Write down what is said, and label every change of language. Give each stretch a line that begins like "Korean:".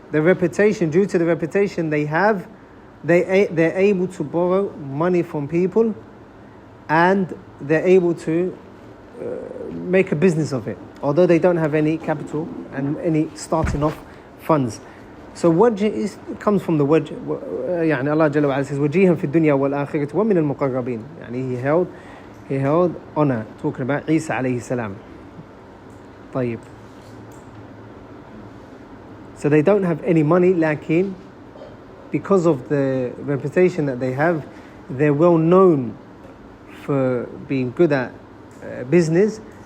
English: The reputation, due to the reputation they have, they're able to borrow money from people, and they're able to make a business of it, although they don't have any capital and any starting off funds. So wajh comes from the wajh.
Arabic: Allah Jalla wa Ala says, وَجِيهًا فِي الدُّنْيَا وَالْآخِرَةِ وَمِنَ الْمُقَرَّبِينَ.
English: He held honor, talking about Isa alayhi salam.
Arabic: طيب.
English: So they don't have any money, lakin because of the reputation that they have, they're well known for being good at business.